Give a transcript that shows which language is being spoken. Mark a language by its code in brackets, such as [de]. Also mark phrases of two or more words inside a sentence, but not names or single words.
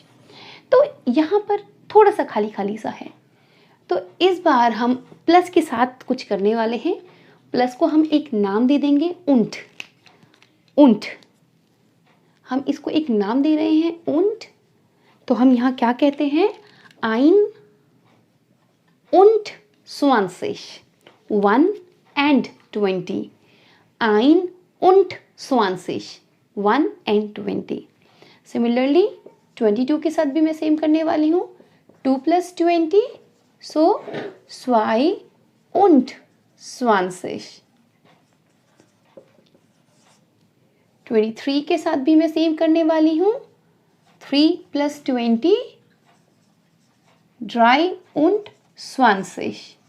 [hi] तो यहाँ पर थोड़ा सा खाली खाली सा है। तो इस बार हम प्लस के साथ कुछ करने वाले हैं। प्लस को हम एक नाम दे देंगे, उंट। उंट, हम इसको एक नाम दे रहे हैं, उंट। तो हम यहाँ क्या कहते हैं? [de] ein und 20, [hi] 1 and 20, [de] ein und 20, [hi] 1 and 20। सिमिलरली 22 के साथ भी मैं सेम करने वाली हूँ, 2 plus 20, so 2 und 20। 23 के साथ भी मैं सेम करने वाली हूँ, 3 plus 20, 3 und 20।